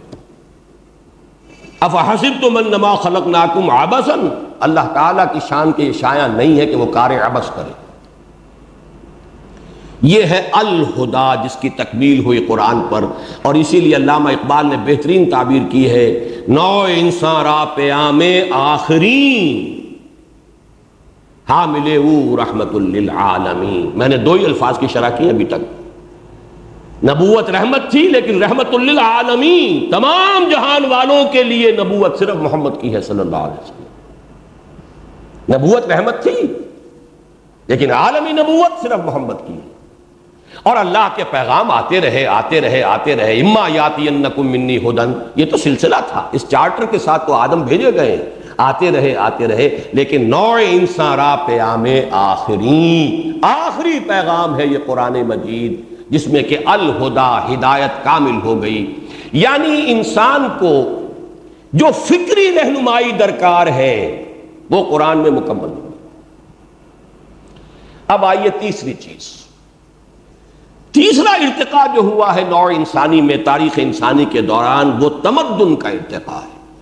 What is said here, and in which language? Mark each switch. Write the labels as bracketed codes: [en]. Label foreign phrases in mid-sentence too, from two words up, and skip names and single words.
[ar] افحسبتم انما خلقناکم عبثا، [ur] اللہ تعالیٰ کی شان کے شایع نہیں ہے کہ وہ کار عبث کرے۔ یہ ہے الہدا جس کی تکمیل ہوئی قرآن پر، اور اسی لیے علامہ اقبال نے بہترین تعبیر کی ہے، [fa] نو انسان را پیام آخری حامل او رحمت للعالمین۔ [ur] میں نے دو ہی الفاظ کی شرح کی ابھی تک۔ نبوت رحمت تھی لیکن رحمت للعالمین، تمام جہان والوں کے لیے نبوت صرف محمد کی ہے [ar] صلی اللہ علیہ وسلم۔ [ur] نبوت رحمت تھی لیکن عالمی نبوت صرف محمد کی ہے، اور اللہ کے پیغام آتے رہے آتے رہے آتے رہے۔ [ar] اما یاتینکم منی ہدن، [ur] یہ تو سلسلہ تھا، اس چارٹر کے ساتھ تو آدم بھیجے گئے، آتے رہے، لیکن [fa] نوع انسان را پیام آخری [ur] پیغام ہے یہ قرآن مجید، جس میں کہ الہدا ہدایت کامل ہو گئی۔ یعنی انسان کو جو فکری رہنمائی درکار ہے وہ قرآن میں مکمل ہو۔ اب آئیے تیسری چیز، تیسرا ارتقاء جو ہوا ہے نوع انسانی میں تاریخ انسانی کے دوران، وہ تمدن کا ارتقاء ہے۔